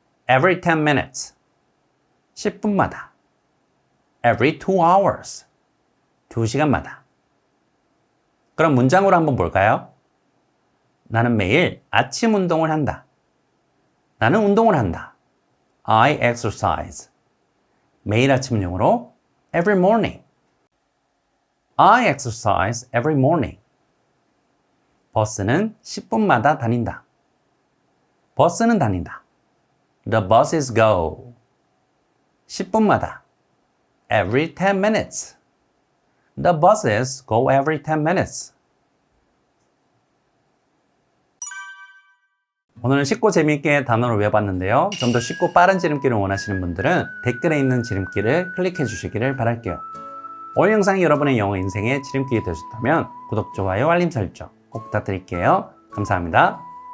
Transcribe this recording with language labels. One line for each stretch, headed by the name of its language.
English: Every 10 minutes.
Korean: 10분마다.
English: Every 2 hours.
Korean: 2시간마다. 그럼 문장으로 한번 볼까요? 나는 매일 아침 운동을 한다. 나는 운동을 한다.
English: I exercise.
Korean: 매일 아침 영어로 every morning.
English: I exercise every morning.
Korean: 버스는 10분마다 다닌다. 버스는 다닌다.
English: The buses go.
Korean: 10분마다.
English: Every 10 minutes. The buses go every 10 minutes.
Korean: 오늘은 쉽고 재미있게 단어를 외워봤는데요. 좀 더 쉽고 빠른 지름길을 원하시는 분들은 댓글에 있는 지름길을 클릭해 주시기를 바랄게요. 오늘 영상이 여러분의 영어 인생의 지름길이 되셨다면 구독, 좋아요, 알림 설정 꼭 부탁드릴게요. 감사합니다.